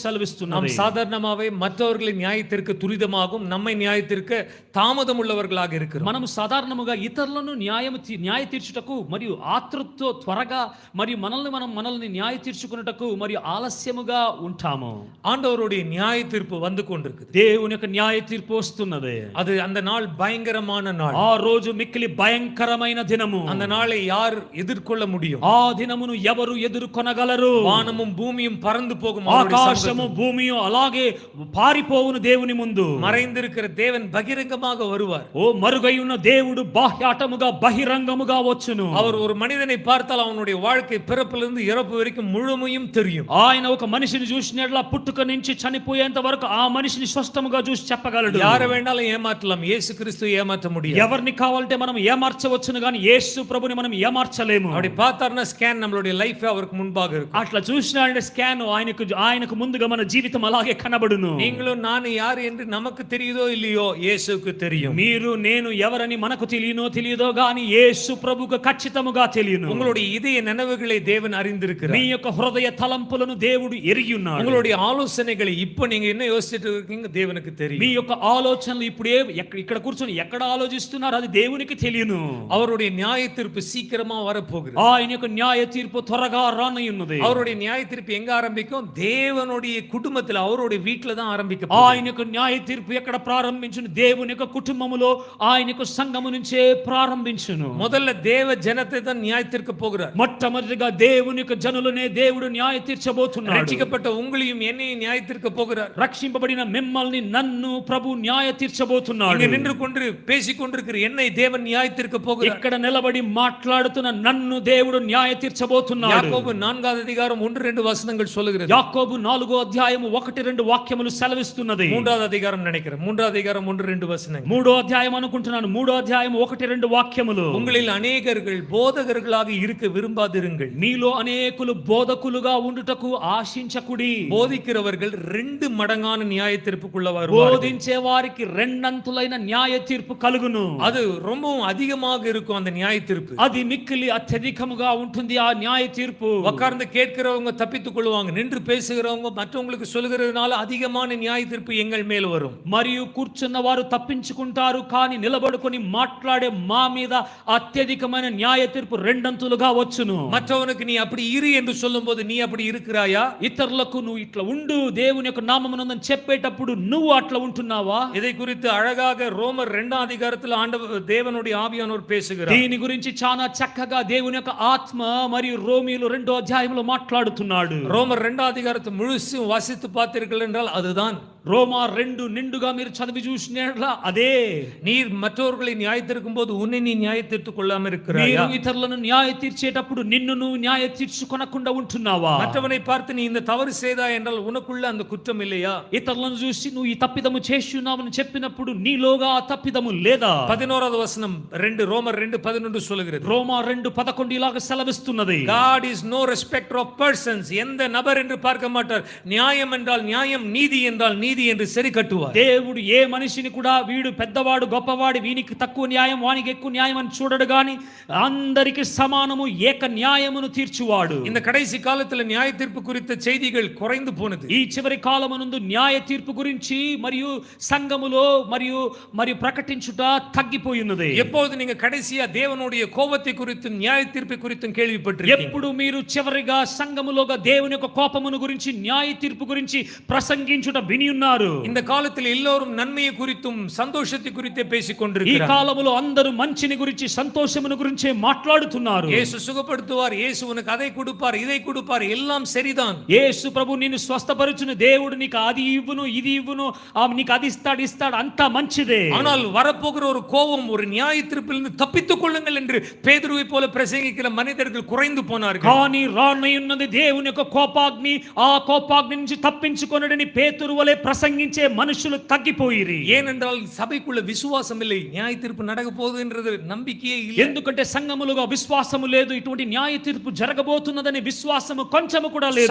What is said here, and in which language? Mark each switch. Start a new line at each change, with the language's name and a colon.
Tamil: நாம்
Telugu: సెలవిస్తున్నది.
Tamil: சாதாரணமாவே மற்றவர்களை நியாயத்திற்கு துரிதமாகும், நம்மை நியாயத்திற்கு தாமதம் உள்ளவர்களாக இருக்கிறோம்.
Telugu: మనము సాధారణముగా ఇతరులను న్యాయ తీర్చుటకు మరియు ఆతృతతో త్వరగా మరియు మనల్ని న్యాయ తీర్చుకున్నటకు మరియు ఆలస్యముగా ఉంటాము.
Tamil: ஆண்டவருடைய நியாய தீர்ப்பு வந்து கொண்டிருக்குது.
Telugu: దేవుని యొక్క న్యాయ తీర్పు వస్తున్నది.
Tamil: அது அந்த நாள் பயங்கரமான நாள்.
Telugu: ఆ రోజు మిక్కిలి భయంకరమైన దినము.
Tamil: அந்த நாளை யார் எதிர்கொள்ள முடியும்?
Telugu: ఆ దినమును ఎవరు ఎదుర్కొనగలరు?
Tamil: வானமும் பூமியும் பறந்து போகும், அவருடைய
Telugu: ఆకాశము భూమియు అలాగే పారిపోవును దేవుని ముందు.
Tamil: மறைந்திருக்கிற தேவன் பகிரங்கமாக வருவார்.
Telugu: ఓ మరుగై ఉన్న దేవుడు బాహ్యాటముగా బహిరంగముగా వచ్చును.
Tamil: அவர் ஒரு மனிதனை பார்த்தால் அவனுடைய வாழ்க்கை பிறப்பிலிருந்து இறப்பு வரைக்கும் முழு முழுமையும் தெரியும்.
Telugu: ఆయన ఒక మనిషిని చూసినట్లా పుట్టుక నుంచి చనిపోయేంత వరకు ఆ మనిషిని స్పష్టముగా చూసి చెప్పగలడు.
Tamil: யாரை வேணாலும் ஏமாற்றலாம், இயேசு கிறிஸ்து ஏமாற்ற முடியாது.
Telugu: ఎవరిని కావాలంటే మనం ఏమార్చవచ్చును గాని యేసు ప్రభుని మనం ఏమార్చలేము.
Tamil: அப்படி பார்த்தாருன்னா ஸ்கேன் நம்மளுடைய லைஃப் அவருக்கு முன்பாக இருக்கும்.
Telugu: అట్లా చూసినాడంటే స్కాన్ ఆయనకు ముందుగా మన జీవితం అలాగే కనబడును.
Tamil: நீங்களும் நான் யார் என்று நமக்கு தெரியுதோ இல்லையோ இயேசுவுக்கு தெரியும்.
Telugu: మీరు నేను ఎవరని మనకు తెలియదో గాని యేసు ప్రభువుకు ఖచ్చితముగా తెలియను.
Tamil: உங்களுடைய இதய நினைவுகளை தேவன் அறிந்திருக்கிறார்.
Telugu: మీ యొక్క హృదయ తలంపులను దేవుడు ఎరిగి ఉన్నాడు.
Tamil: உங்களுடைய ஆலோசனைகளை இப்போ நீங்க என்ன யோசிச்சுட்டு இருக்கீங்க దేవునికి தெரியும்.
Telugu: మీ యొక్క ఆలోచనలు ఇప్పుడే ఇక్కడ కూర్చొని ఎక్కడ ఆలోచిస్తున్నారు అది దేవునికి తెలియను.
Tamil: அவருடைய நியாய தீர்ப்பு சீக்கிரமா வரப்போகிறது.
Telugu: ఆయన యొక్క న్యాయ తీర్పు త్వరగా రానున్నది.
Tamil: அவருடைய நியாய தீர்ப்பு எங்க ஆரம்பிக்கும்? தேவனுடைய குடும்பத்தில் அவருடைய வீட்ல தான் ஆரம்பிக்கும்.
Telugu: ఆయన యొక్క న్యాయ తీర్పు ఎక్కడ ప్రారంభించును? దేవుని యొక్క కుటుంబములో ఆయన యొక్క సంఘము నుంచే ప్రారంభించును.
Tamil: முதல்ல தேவ ஜனத்தை தான் நியாய தீர்க்க போகிறார்.
Telugu: మొట్టమొదటిగా దేవుని యొక్క జనులనే దేవుడు న్యాయ తీర్చబోతున్నాడు.
Tamil: ரட்சிக்கப்பட்ட உங்களையும் என்னையும் நியாய தீர்க்க போகிறார்.
Telugu: రక్షింపబడిన మిమ్మల్ని నన్ను ప్రభు న్యాయ తీర్చబోతున్నాడు.
Tamil: இங்க நின்று கொண்டு பேசிக் கொண்டிருக்கிற என்னை தேவன் நியாய தீர்க்க போகிறார்.
Telugu: ఇక్కడ నిలబడి మాట్లాడుతున్న నన్ను దేవుడు న్యాయ తీర్చబోతున్నాడు.
Tamil: యాకోబు 4వ అధ్యాయం 1-2 వచనங்கள் சொல்லுகிறது.
Telugu: యాకోబు 4వ అధ్యాయము 1-2 వాక్యములు సెలవిస్తున్నది.
Tamil: 3వ అధ్యాయం நினைக்கிறேன். 3వ అధ్యాయం 1-2 వచనங்கள்.
Telugu: 3వ అధ్యాయం అనుకుంటున్నాను. 3వ అధ్యాయం 1-2 వాక్యములు.
Tamil: உங்களில் அநேகர்கள் போதகர்களாக இருக்க விரும்பாதிருங்கள்.
Telugu: మీలో అనేకులు బోధకులుగా ఉండుటకు ఆశించకుడి.
Tamil: போதிக்கிறவர்கள் 2 மடங்கான நியாய தீர்ப்புக்குள்ளவர்.
Telugu: బోధించే వారికి రెండంతులైన న్యాయ తీర్పు కలుగును.
Tamil: அது ரொம்பவும் அதிகமாக இருக்கும் அந்த நியாய தீர்ப்பு.
Telugu: అది మిక్కిలి అత్యధికముగా ఉంటుంది ఆ న్యాయ తీర్పు.
Tamil: உட்கார்ந்து கேட்கிறவங்க தப்பித்துக் கொள்வாங்க, நின்று பேசுகிறவங்க மற்றவங்களுக்கு சொல்கிறதுனால அதிகமான நியாய தீர்ப்பு எங்கள் மேல் வரும்.
Telugu: మరియు కూర్చున్న వారు తప్పించుకుంటారు కానీ నిలబడుకొని మాట్లాడే మా మీద అత్యధికమైన న్యాయ తీర్పు రెండంతులుగా వచ్చును.
Tamil: மற்றவனுக்கு நீ அப்படி இரு என்று சொல்லும்போது நீ அப்படி இருக்கிறாயா?
Telugu: ఇతరులకు నువ్వు ఇట్లా ఉండు దేవుని యొక్క నామమునందు చెప్పేటప్పుడు నువ్వు అట్లా ఉంటున్నావా?
Tamil: இதை குறித்து அழகாக ரோமர் 2వ అధ్యాయத்தில் ஆண்டவர் தேவனுடைய ஆவியானவர் பேசுகிறார்.
Telugu: దీని గురించి చాలా చక్కగా దేవుని యొక్క ఆత్మ మరియు రోమీయులు 2వ అధ్యాయంలో మాట్లాడుతున్నాడు.
Tamil: ரோமர் 2వ అధ్యాయத்தை முழுசும் வாசித்து பார்த்தீர்கள் என்றால் அதுதான்.
Telugu: రోమా 2 నిండుగా మీరు చదివి చూసినట్లా అదే.
Tamil: நீர் மற்றவர்களை நியாய தீர்க்கும் போது உன்னை நீ நியாய தீர்த்துக் கொள்ளாமல் இருக்கிறாயா?
Telugu: మీరు ఇతరులను న్యాయ తీర్చేటప్పుడు నిన్ను నువ్వు న్యాయ తీర్చుకొనకుండా ఉంటున్నావా?
Tamil: மற்றவனை பார்த்து நீ இந்த தவறு செய்தாய் என்றால் உனக்குள்ள அந்த குற்றம் இல்லையா?
Telugu: ఇతరులను చూసి నువ్వు ఈ తప్పిదము చేస్తున్నావని చెప్పినప్పుడు నీలోగా ఆ తప్పిదము లేదా?
Tamil: 11వ వచనం ரோமர் 2:11 சொல்லுகிறது.
Telugu: రోమా 2:11 ఇలాగ సెలవిస్తున్నది.
English: God is no respecter of persons.
Tamil: எந்த நபர் என்று பார்க்க மாட்டார். நியாயம் என்றால் நியாயம், நீதி என்றால் நீதி என்று சரி கட்டுவார்.
Telugu: దేవుడు ఏ మనిషిని కూడా వీడు పెద్దవాడు గొప్పవాడు వీనికి తక్కువ న్యాయం వానికి ఎక్కువ న్యాయం అని చూడడు గాని అందరికి సమానము ఏక న్యాయమును తీర్చువాడు.
Tamil: இந்த கடைசி காலத்துல நியாய தீர்ப்பு குறித்த செய்திகள் குறைந்து போனது.
Telugu: ఈ చివరి కాలమునందు న్యాయ తీర్పు గురించి మరియు సంఘములో మరియు ప్రకటించుట తగ్గిపోయినది.
Tamil: எப்பொழுது நீங்க கடைசியா தேவனுடைய கோபத்தை குறித்து நியாய தீர்ப்பை குறித்து கேள்விப்பட்டிருக்கீங்க?
Telugu: ఎప్పుడు మీరు చివరిగా సంఘములోగా దేవుని యొక్క కోపమును గురించి న్యాయ తీర్పు గురించి ప్రసంగించుట విని ఉన్నారు?
Tamil: இந்த காலத்தில் எல்லோரும் நன்மையை குறித்தும் சந்தோஷத்தை குறித்தே பேசிக்
Telugu: ఈ
Tamil: கொண்டிருக்கிறார்கள்.
Telugu: కాలములో అందరూ మంచిని గురించి సంతోషమును గురించి మాట్లాడుతున్నారు.
Tamil: இயேசு சுகப்படுத்துவார், இயேசு உனக்கு அதை கொடுப்பார், இதை கொடுப்பார், எல்லாம் சரிதான்.
Telugu: యేసు ప్రభు నిన్ను స్వస్థపరచును, దేవుడు నీకు అది ఇవ్వును ఇది ఇవ్వును, నీకు అది ఇస్తాడు అంతా మంచిదే.
Tamil: ஆனால் வரப்போகிற ஒரு கோபம், ஒரு நியாய தீர்ப்பிலிருந்து தப்பித்துக் கொள்ளுங்கள் என்று பேதுருவை போல பிரசங்கிக்கிற மனிதர்கள் குறைந்து போனார்கள்.
Telugu: కానీ రానున్నది దేవుని యొక్క కోపాగ్ని, ఆ కోపాగ్ని నుంచి తప్పించుకొనడని పేతురు వలె ప్రసంగించే మనుషులు తగ్గిపోయిరి.
Tamil: ஏனென்றால் சபைக்குள்ள விசுவாசம் இல்லை, நியாய தீர்ப்பு நடக்க போகுதுன்றது நம்பிக்கையே இல்லை.
Telugu: ఎందుకంటే సంఘములుగా విశ్వాసము లేదు, ఇటువంటి న్యాయ తీర్పు జరగబోతున్నదని విశ్వాసము కొంచెము కూడా లేదు.